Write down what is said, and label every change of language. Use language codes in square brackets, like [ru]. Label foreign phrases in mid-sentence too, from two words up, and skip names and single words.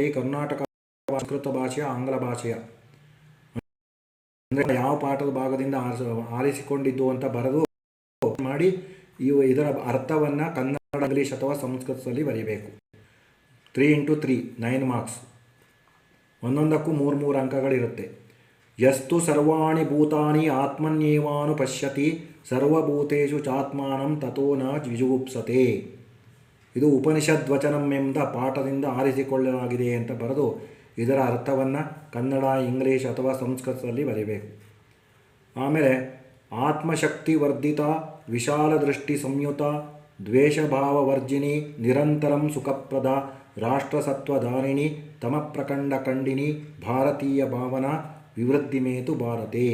[kn] ಕರ್ನಾಟಕ ಸಂಸ್ಕೃತ ಭಾಷೆಯ ಆಂಗ್ಲ ಭಾಷೆಯ ಅಂದರೆ ಯಾವ ಪಾಠದ ಭಾಗದಿಂದ ಆರಿಸಿಕೊಂಡಿದ್ದು ಅಂತ ಬರೆದು ಮಾಡಿ ಇದರ ಅರ್ಥವನ್ನು ಕನ್ನಡ, ಇಂಗ್ಲೀಷ್ ಅಥವಾ ಸಂಸ್ಕೃತದಲ್ಲಿ ಬರೀಬೇಕು. 3 into 3 9 ಮಾರ್ಕ್ಸ್. ಒಂದೊಂದಕ್ಕೂ 3 ಅಂಕಗಳಿರುತ್ತೆ. [sa] ಯಸ್ತು ಸರ್ವಾಣಿ ಭೂತಾನಿ ಆತ್ಮನ್ಯೇವಾನು ಪಶ್ಯತಿ ಸರ್ವಭೂತೇಷು ಚಾತ್ಮಾನಂ ತಥೋ ನ ವಿಜುಗುಪ್ಸತೆ. [kn] ಇದು ಉಪನಿಷದ್ವಚನಂ ಎಂಬ ಪಾಠದಿಂದ ಆರಿಸಿಕೊಳ್ಳಲಾಗಿದೆ ಅಂತ ಬರೆದು ಇದರ ಅರ್ಥವನ್ನು ಕನ್ನಡ, ಇಂಗ್ಲೀಷ್ ಅಥವಾ ಸಂಸ್ಕೃತದಲ್ಲಿ ಬರೀಬೇಕು. [sa] ಆಮೇಲೆ ಆತ್ಮಶಕ್ತಿ ವರ್ಧಿತ, ವಿಶಾಲ ದೃಷ್ಟಿ ಸಂಯುತ, ದ್ವೇಷಭಾವವರ್ಜಿನಿ, ನಿರಂತರಂ ಸುಖಪ್ರದ, ರಾಷ್ಟ್ರಸತ್ವಧಾರಿಣಿ, ತಮಪ್ರಕಂಡ ಖಂಡಿನಿ, ಭಾರತೀಯ ಭಾವನಾ ವಿವೃದ್ಧಿಮೇತು ಭಾರತೆ.